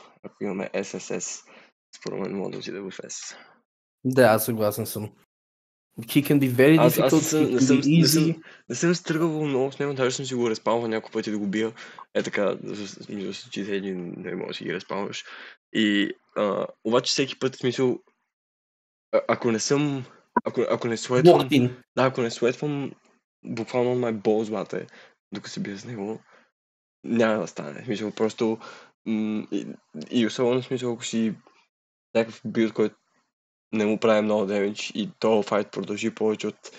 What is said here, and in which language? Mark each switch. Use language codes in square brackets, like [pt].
[bg] Ако имаме SSS, според мен мога да отида в S. Да, аз съгласен съм. [en] He can be very difficult, he can be easy. [bg] Не съм стръгвал много с него, даже съм си го респалвал няколко пъти да го бия. Е така, за случаите един не можеш да си ги респалваш. И обаче всеки път, в смисъл, ако не съм, ако не светвам, ако не светвам буквално на [en] my balls, [bg] бате, докато се бия с него, няма да стане. В смисъл, просто и особено в смисъл, ако си някакъв билд, който не му прави много демидж и този файт продължи повече от...